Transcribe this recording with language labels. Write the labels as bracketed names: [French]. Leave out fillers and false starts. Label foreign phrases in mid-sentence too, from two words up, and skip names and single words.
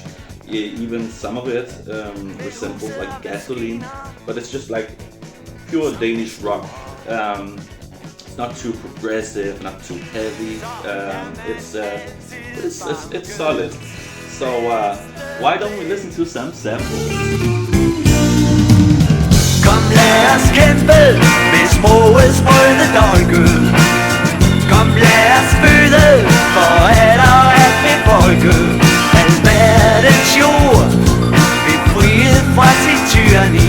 [English] Even some of it resembles like Gasoline, but it's just like pure Danish rock. It's not too progressive, not too heavy. It's solid. So why don't we listen to some samples? [Danish] Kom lad os kæmpe med sprogets brødende dolke. Kom lad os føde for alt og alt med folke. Al verdens jord befriet fra sit tyranni.